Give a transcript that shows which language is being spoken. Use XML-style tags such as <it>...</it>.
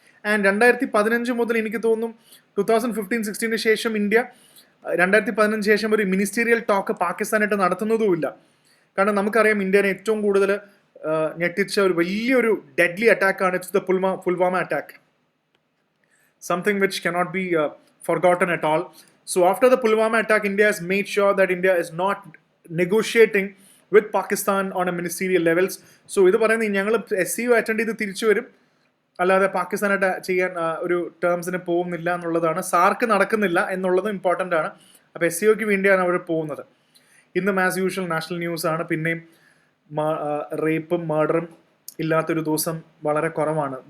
<ml>And 2015 മുതൽ എനിക്ക് തോന്നുന്നു 2015-16 ശേഷം ഇന്ത്യ 2015 ശേഷം ഒരു മിനിസ്റ്റീരിയൽ ടോക്ക് പാകിസ്ഥാനായിട്ട് നടത്തുന്നതുമില്ല. കാരണം നമുക്കറിയാം ഇന്ത്യനെ ഏറ്റവും കൂടുതൽ ഞെട്ടിച്ച ഒരു വലിയൊരു deadly അറ്റാക്കാണ് it's the Pulwama attack.</ml> <en>Something which cannot be forgotten at all. So after the Pulwama attack, India has made sure that India is not negotiating with Pakistan on a ministerial levels.</en> <ml>So ഇത് പറയുന്നത് ഞങ്ങൾ SCO attend ചെയ്ത് തിരിച്ചു വരും, അല്ലാതെ പാകിസ്ഥാനായിട്ട് ചെയ്യാൻ ഒരു ടേംസിന് പോകുന്നില്ല എന്നുള്ളതാണ്. സാർക്ക് നടക്കുന്നില്ല എന്നുള്ളതും ഇമ്പോർട്ടൻ്റ് ആണ്. അപ്പോൾ SCOയ്ക്ക് വേണ്ടിയാണ് അവർ പോകുന്നത്. ഇന്നും ആസ് യൂഷ്വൽ നാഷണൽ ന്യൂസ് ആണ്. പിന്നെയും റേപ്പും മർഡറും ഇല്ലാത്തൊരു ദിവസം വളരെ കുറവാണ്.</ml>